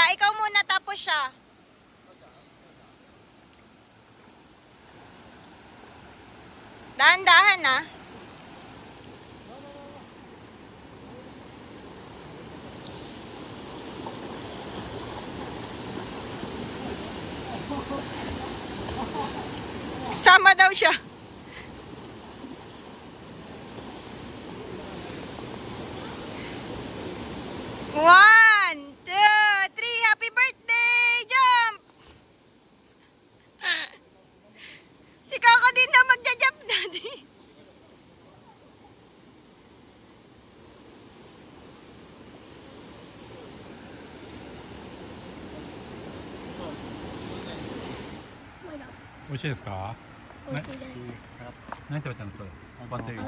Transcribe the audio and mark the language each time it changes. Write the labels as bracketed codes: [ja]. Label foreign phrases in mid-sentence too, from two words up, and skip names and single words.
[tl] Ikaw muna, tapos siya. Dahan-dahan, ah. Sama daw siya. [en] One, two, three. Happy birthday! Jump! [tl] Si Coco din na magja-jump, Daddy. [ja] 美味しいですか？ね、何食べたのそれ？バッテリー。